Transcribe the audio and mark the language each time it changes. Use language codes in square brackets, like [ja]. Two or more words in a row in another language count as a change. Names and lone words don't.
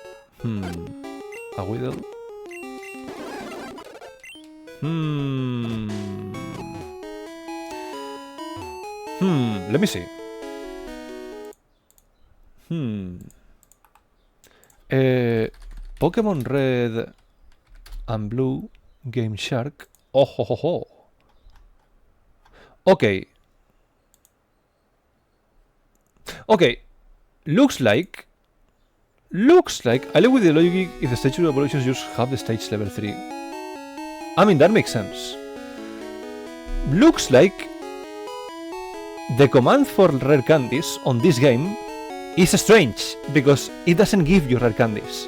[en] A Weedle. Let me see. Pokemon Red and Blue Game Shark. Oh ho ho ho. Okay. Okay. Looks like Looks like I live with the logic if the stage evolutions just have the stage level 3. I mean, that makes sense. Looks like the command for rare candies on this game is strange because it doesn't give you rare candies.